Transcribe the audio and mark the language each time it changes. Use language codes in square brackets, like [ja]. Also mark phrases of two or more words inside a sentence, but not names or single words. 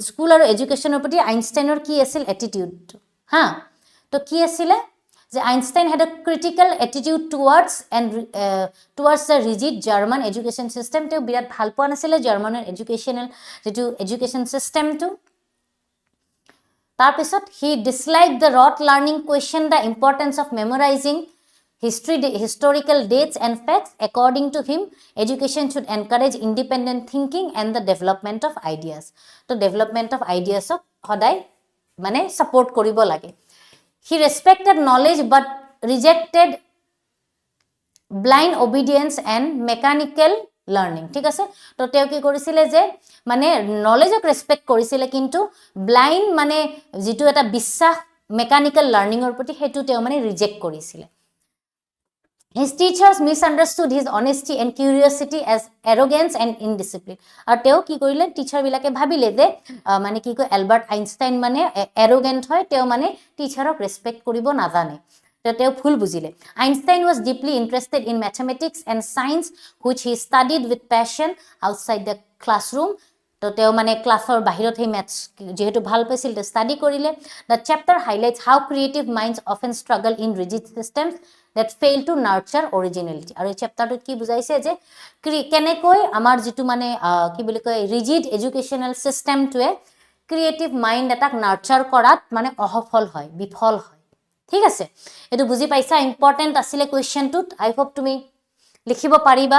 [as] School আৰু এডুকেশনৰ প্ৰতি আইনষ্টাইনৰ কি আছিল attitude হা তো কি আছিল যে আইনষ্টাইন [en] had a critical attitude towards the rigid German education system. [as] তেওঁ বিৰাট ভাল পোৱা নাছিল জাৰ্মানৰ [en] education systemটো. তাৰপিছত he disliked the rote learning, questioned the importance of memorizing historical dates and facts. According to him, education should encourage independent thinking and the development of ideas. So development of ideas of [as] হোদয় মানে support কৰিব লাগে. [en] He respected knowledge but rejected blind obedience and mechanical learning. [as] ঠিক আছে তো তেও কি কৰিছিলে যে মানে [en] knowledgeক respect [as] কৰিছিলে কিন্তু ব্লাইন্ড মানে যেটো এটা বিশ্বাস [en] mechanical learningৰ [as] প্ৰতি হেতু তেও মানে ৰিজেক্ট কৰিছিলে. [en] His teachers misunderstood his honesty and curiosity as arrogance and indiscipline. [as] আৰু তেও কি কৰিলে টিচাৰ বিলাকে ভাবিলে যে মানে কি কয় এলবাৰ্ট আইনষ্টাইন মানে arrogant হয় তেও মানে [en] teacherক respect [as] কৰিব নাজানে. তেও ভুল বুজিলে. [en] Einstein was deeply interested in mathematics and science, which he studied with passion outside the classroom. [as] তো তেও মানে ক্লাছৰ বাহিৰত হে ম্যাথছ যেহেতু ভাল পাইছিল তে ষ্টাডি কৰিলে. [en] The chapter highlights how creative minds often struggle in rigid systems that fail to nurture originality. [as] আৰু এই চ্যাপ্টাৰটোত কি বুজাইছে যে কেনেকৈ আমাৰ যেটো মানে কি বুলি কয় [en] rigid educational systemটোৱে creative mind [as] এটাক নাৰ্চাৰ কৰাত মানে অসফল হয় বিফল হয়. ঠিক আছে এটো বুজি পাইছা ইম্পৰ্টেন্ট আছিল কোৱেশ্চনটোত [en] I hope [as] তুমি লিখিব পাৰিবা.